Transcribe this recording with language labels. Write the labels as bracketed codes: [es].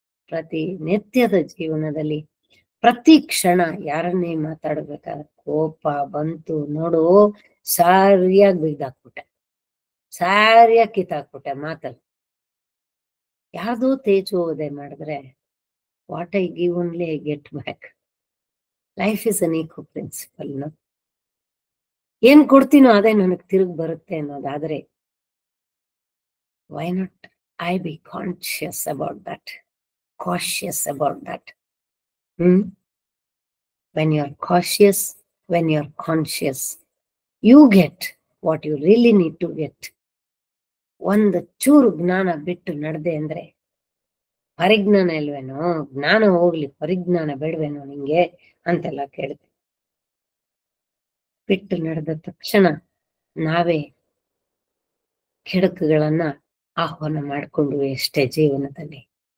[kn] ಪ್ರತಿನಿತ್ಯದ ಜೀವನದಲ್ಲಿ ಪ್ರತಿ ಕ್ಷಣ ಯಾರನ್ನೇ ಮಾತಾಡ್ಬೇಕಾದ್ರೆ ಕೋಪ ಬಂತು ನೋಡು, ಸರಿಯಾಗಿ ಬಿದ್ದಾಕ್ಬಿಟ್ಟೆ, ಸರಿಯಾಗಿ ಕಿತ್ತಾಕ್ಬಿಟ್ಟೆ ಮಾತಲ್ಲಿ. ಯಾವ್ದೋ ತೇಜೋವಧೆ ಮಾಡಿದ್ರೆ [en] What I give only I get back. Life is an echo principle. [kn] ಏನ್ ಕೊಡ್ತೀನೋ ಅದೇ ನನಗೆ ತಿರುಗಿ ಬರುತ್ತೆ ಅನ್ನೋದಾದ್ರೆ, [en] why not I be conscious about that, cautious about that? When you're cautious, when you're conscious, you get what you really need to get. [kn] ಒಂದು ಚೂರು ಜ್ಞಾನ ಬಿಟ್ಟು ನಡೆದೆ ಅಂದ್ರೆ, ಪರಿಜ್ಞಾನ ಇಲ್ವೇನೋ, ಜ್ಞಾನ ಹೋಗ್ಲಿ ಪರಿಜ್ಞಾನ ಬೇಡವೇನೋ ನಿಂಗೆ ಅಂತೆಲ್ಲ ಕೇಳ್ತೀವಿ. ಬಿಟ್ಟು ನಡೆದ ತಕ್ಷಣ ನಾವೇ ಕೆಡಕುಗಳನ್ನ ಆಹ್ವಾನ ಮಾಡ್ಕೊಂಡ್ವಿ ಅಷ್ಟೇ ಜೀವನದಲ್ಲಿ.